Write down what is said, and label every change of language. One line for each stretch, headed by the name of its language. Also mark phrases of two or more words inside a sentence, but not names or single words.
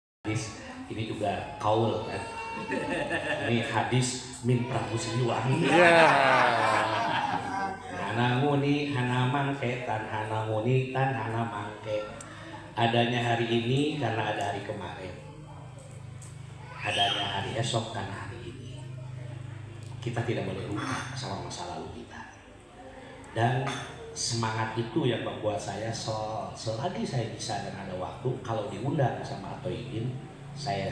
Indonesian: hadis ini juga kaul kan. Ini hadis min Prabu Siliwangi.
Kawi: Hana nguni, hana mangke, tan hana nguni, tan hana mangke.
Indonesian: Adanya hari ini karena ada hari kemarin. Adanya hari esok karena hari ini. Kita tidak boleh lupa sama masa lalu kita. Dan semangat itu yang membuat saya selagi saya bisa dan ada waktu, kalau diundang sama Atoibin, saya